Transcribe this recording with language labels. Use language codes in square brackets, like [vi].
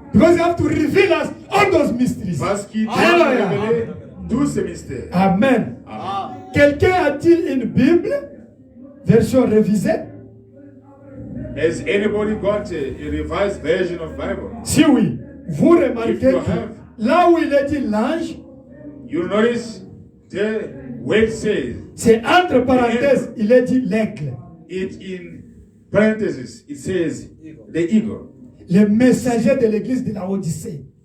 [en] Because you have to reveal us all those mysteries. [fr] Parce qu'il doit Hallelujah. nous révéler tous ces mystères. Amen. Amen. Quelqu'un a-t-il une Bible, version révisée? [en] Has anybody got a revised version of Bible? [fr] Si oui, vous remarquez [en] If you [fr] que [en] have- [fr] là où il est dit l'ange, [en] You notice the word says [fr] c'est entre parenthèses, il est dit l'aigle. [en] it in parentheses. It says the eagle, [fr] Le messager de l'église de la Odyssée.